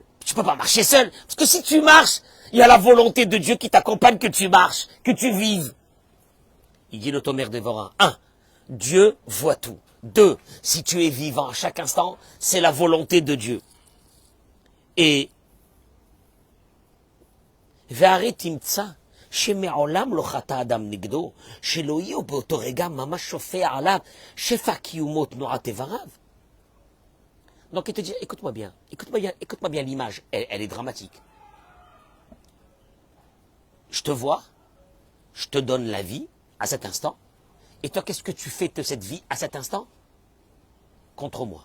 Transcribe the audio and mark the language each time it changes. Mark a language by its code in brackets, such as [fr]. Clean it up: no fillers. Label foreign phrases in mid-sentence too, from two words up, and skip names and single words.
[fr] Tu peux pas marcher seul. Parce que si tu marches, il y a la volonté de Dieu qui t'accompagne que tu marches, que tu vives. Il dit le Tomer Devora. 1. Dieu voit tout. 2. Si tu es vivant à chaque instant, c'est la volonté de Dieu. [he] Et והרי תמצא שמעולם לא חטא אדם נגדו, שלא יהיו באותו רגע ממש שופע עליו שפע קיומו תנועת איבריו. [fr] Donc il te dit, écoute-moi bien l'image, elle est dramatique. Je te vois, je te donne la vie à cet instant, et toi qu'est-ce que tu fais de cette vie à cet instant? Contre moi.